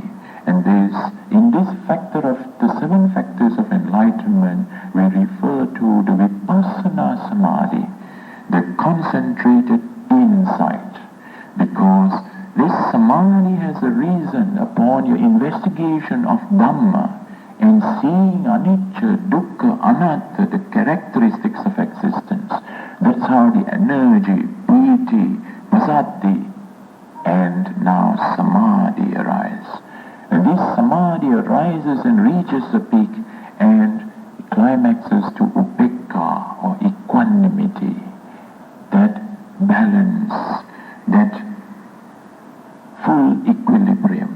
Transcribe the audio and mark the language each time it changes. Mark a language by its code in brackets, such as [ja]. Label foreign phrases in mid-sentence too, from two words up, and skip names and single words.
[en] And in this factor of the 7 factors of enlightenment, we refer to the [pi] vipassana samadhi, [en] the concentrated insight. Because this samadhi has a reason upon your investigation of Dhamma, and seeing [pi] anicca, dukkha, anatta, [en] the characteristics of existence. That's how the energy, [pi] piti, pasati, [en] and now samadhi arise. And this samadhi arises and reaches the peak and climaxes to upekkha, or equanimity, that balance, that full equilibrium.